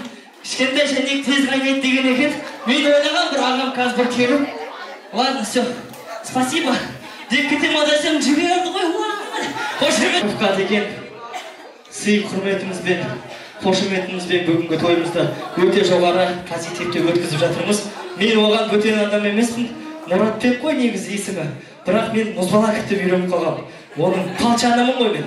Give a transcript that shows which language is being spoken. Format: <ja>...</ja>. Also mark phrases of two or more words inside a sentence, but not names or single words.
<kk>Кішкентай шәйнек тез қайнайды деген екен. Мен ойлаған бір ағам қазір бір келіп.</kk> <ru>Ладно, все. Спасибо.</ru> <kk>Деп кетем адасым жіберді ғой. Қошемет деген сый құрметімізбен, қошеметімізбен бүгінгі тойымызды өте жоғары позитивте өткізіп жатырмыз. Мен оған бөтен адам емеспін. Мұратбек қой негізі есімі. Бірақ мен мұзбалақ деп үйреніп қалғам. Оның палчанымын ғой мен.</kk>